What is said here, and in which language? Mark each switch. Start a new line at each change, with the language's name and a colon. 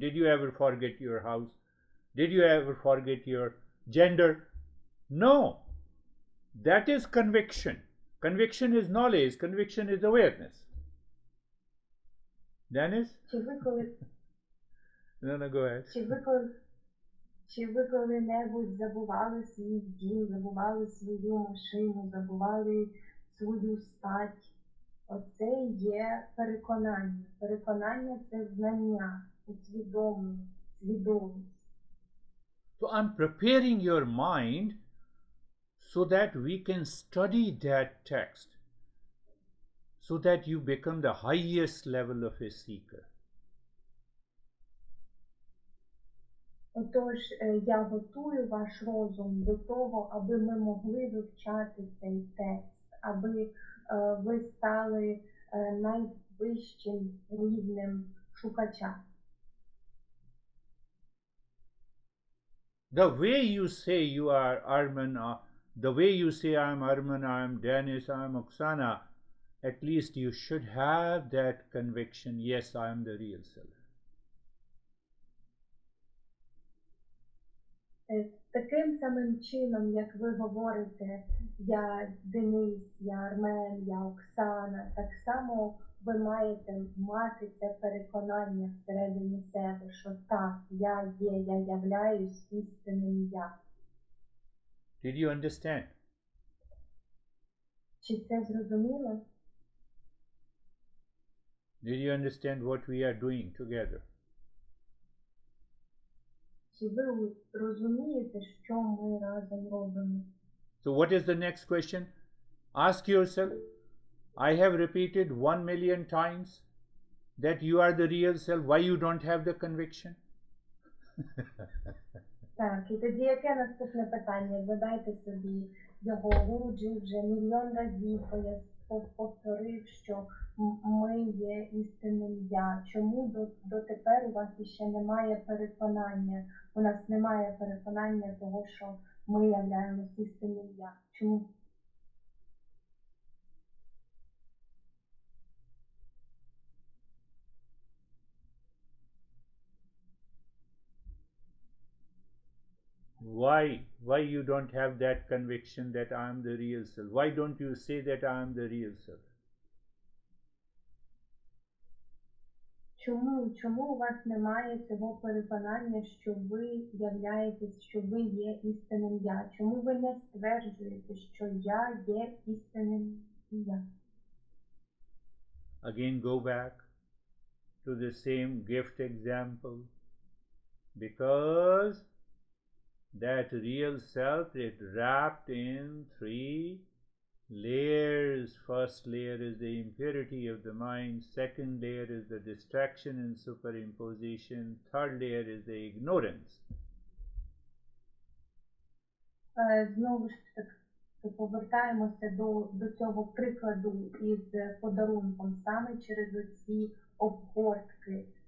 English: Did you ever forget your house? Did you ever forget your gender? No. That is conviction. Conviction is knowledge. Conviction is awareness. Dennis?
Ukrainian: Чи ви коли...
English: No, go ahead.
Ukrainian: Чи ви коли-небудь забували свій дім, забували свою машину, забували свою стать? Оце є переконання. Переконання – це знання, усвідомлення, свідомість.
English: So I'm preparing your mind so that we can study that text, so that you become the highest level of a seeker.
Ukrainian: Отож, я готую ваш розум до того, аби ми могли вивчати цей текст, аби ви стали найвищим рівнем шукача.
English: The way you say you are Arman, the way you say I'm Arman, I'm Dennis, I'm Oksana, at least you should have that conviction, yes, I am the real self.
Ukrainian: Таким самим чином, як ви говорите, я Денис, я Армен, я Оксана, так само ви маєте мати це переконання всередині себе, що так, я є, я являюсь істинним я.
English: Did you understand?
Ukrainian: Чи це зрозуміло?
English: Did you understand what we are doing together?
Ukrainian: Чи ви розумієте, що ми разом робимо?
English: So what is the next question? Ask yourself, I have repeated 1 million times that you are the real self. Why you don't have the conviction?
Ukrainian: Так, і тоді яке наступне питання? Задайте собі його. Гуруджі вже мільйон разів повторив, що ми є істинним я. Чому дотепер у вас ще немає переконання? У нас немає переконання того, що ми являємось істинним я. Чому?
English: Why you don't have that conviction that I am the real self? Why don't you say that I am the real self?
Ukrainian: Чому у вас немає цього переконання, що ви являєтесь, що ви є істинним я? Чому ви не стверджуєте, що я є істинним я?
English: Again, go back to the same gift example, because that real self is wrapped in 3 layers. First layer is the impurity of the mind, second layer is the distraction and superimposition, third layer is the ignorance.
Ukrainian: Знову ж таки повертаємося до цього прикладу із подарунком саме через оці обгортки.